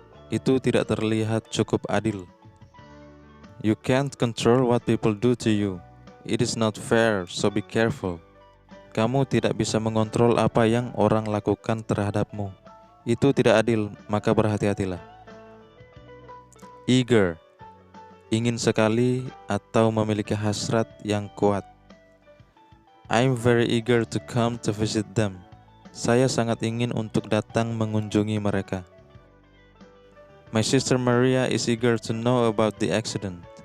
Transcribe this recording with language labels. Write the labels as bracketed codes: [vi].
[id] Itu tidak terlihat cukup adil. [en] You can't control what people do to you. It is not fair, so be careful. [id] Kamu tidak bisa mengontrol apa yang orang lakukan terhadapmu. Itu tidak adil, maka berhati-hatilah. Eager, ingin sekali atau memiliki hasrat yang kuat. [en] I'm very eager to come to visit them. [id] Saya sangat ingin untuk datang mengunjungi mereka. [en] My sister Maria is eager to know about the accident.